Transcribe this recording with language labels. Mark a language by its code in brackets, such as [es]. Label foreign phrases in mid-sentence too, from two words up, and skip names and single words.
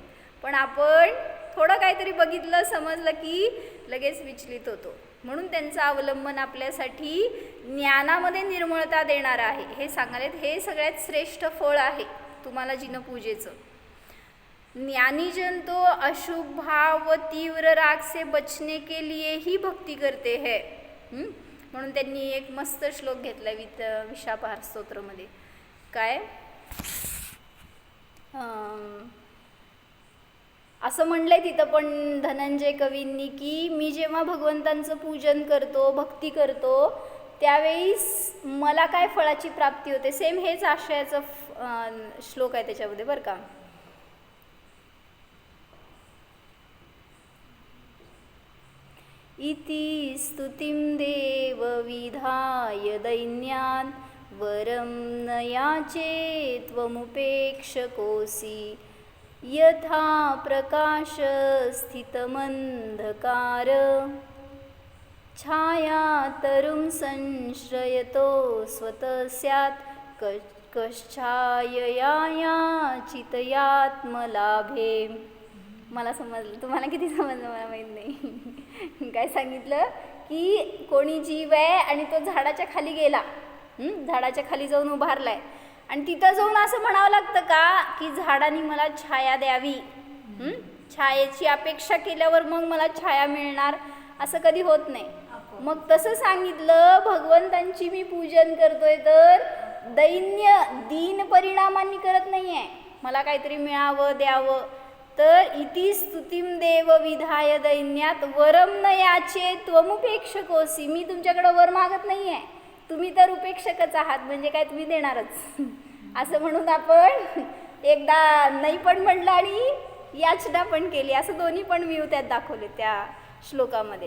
[mr] पण आपण थोडं काहीतरी बघितलं, समजलं की लगेच विचलित होतो. म्हणून त्यांचं अवलंबन आपल्यासाठी ज्ञानामध्ये निर्मळता देणार आहे हे सांगायला. हे सगळ्यात श्रेष्ठ फळ आहे तुम्हाला जिनपूजेचं. [hi] ज्ञानीजन तो अशुभ भाव व तीव्र राग से बचने के लिए ही भक्ति करते हैं. [mr] म्हणून त्यांनी एक मस्त श्लोक घेतला विशापहार स्तोत्रमध्ये. काय असं म्हणलंय तिथं पण धनंजय कवींनी की मी जेव्हा भगवंतांचं पूजन करतो, भक्ती करतो, त्यावेळीस मला काय फळाची प्राप्ती होते. सेम हेच आशयाचं श्लोक आहे त्याच्यामध्ये बरं का. [sa] इति स्तुतिं देव विधाय दैन्यान् वरं न याचे त्वमुपेक्षकोऽसि. यथा प्रकाश स्थितमंधकार छाया तरुं संश्रयतो स्वतः स्यात् कश्छायया चितयात्मलाभे. [mr] मला समजलं, तुम्हाला किती समजलं मला माहीत नाही. काय सांगितलं की कोणी जीव आहे आणि तो झाडाच्या खाली गेला, झाडाच्या खाली जाऊन उभारलाय, आणि तिथं जाऊन असं म्हणावं लागतं का की झाडाने मला छाया द्यावी, छायेची अपेक्षा केल्यावर मग मला छाया मिळणार, असं कधी होत नाही. मग तसं सांगितलं भगवंतांची मी पूजन करतोय तर दैन्य दीन परिणामांनी करत नाही आहे, मला काहीतरी मिळावं द्यावं. [sa] तर इति स्तुतिं देव विधाय दैन्यात वरम न याचे त्वमुपेक्षकोसी. [mr] मी तुमच्याकडं वर मागत नाही आहे, तुम्ही तर उपेक्षकच आहात, म्हणजे काय तुम्ही देणारच. असं म्हणून आपण एकदा नाही पण म्हणलं आणि याचना पण केली, असं दोन्ही पण व्ह्यू त्यात दाखवले त्या श्लोकामध्ये.